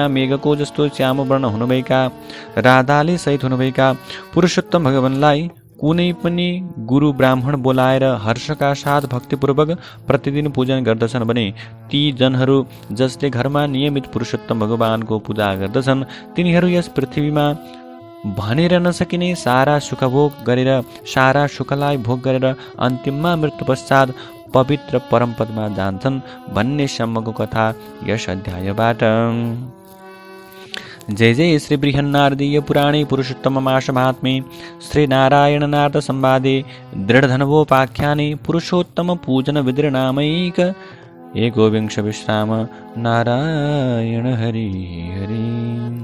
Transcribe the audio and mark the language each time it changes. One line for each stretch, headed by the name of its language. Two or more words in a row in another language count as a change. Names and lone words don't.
Nepali: मेघको जस्तो श्याम वर्ण हुनुभएका राधाले सहित हुनुभएका पुरुषोत्तम भगवानलाई कुनै पनि गुरु ब्राह्मण बोलाएर हर्षका साथ भक्तिपूर्वक प्रतिदिन पूजन गर्दछन् भने ती जनहरू जसले घरमा नियमित पुरुषोत्तम भगवानको पूजा गर्दछन् तिनीहरू यस पृथ्वीमा भनेर नसकिने सारा सुखभोग गरेर सारा सुखलाई भोग गरेर अन्तिममा मृत्यु पश्चात पवित्र परमपदमा जान्छन् भन्ने सम्मको कथा यस अध्यायबाट।
Sanskrit: जय जय श्री बृहन्नारदीय पुराणे पुरुषोत्तम मास महात्म्ये श्री नारायण नारद संवादे दृढधनवोपाख्याने पुरुषोत्तम पूजन विदृनामैक एकोविंश विश्राम नारायण हरि हरि।